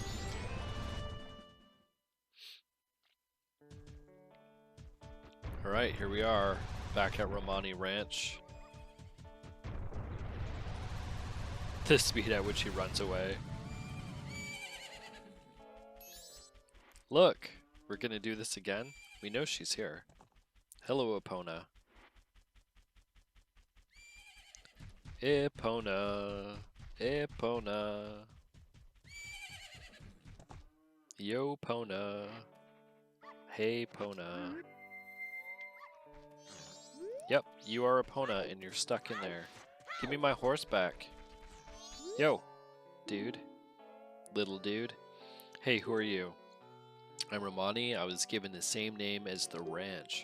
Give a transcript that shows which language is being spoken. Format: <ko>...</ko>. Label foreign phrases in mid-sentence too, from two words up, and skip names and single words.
<en>Alright, here we are, back at Romani Ranch. The speed at which he runs away. Look, we're gonna do this again. We know she's here. Hello, Epona. Epona. Epona. Yo, Pona. Hey, Pona. Yep, you are Epona and you're stuck in there. Give me my horse back. Yo, dude. Little dude. Hey, who are you? I'm Romani. I was given the same name as the ranch.</en>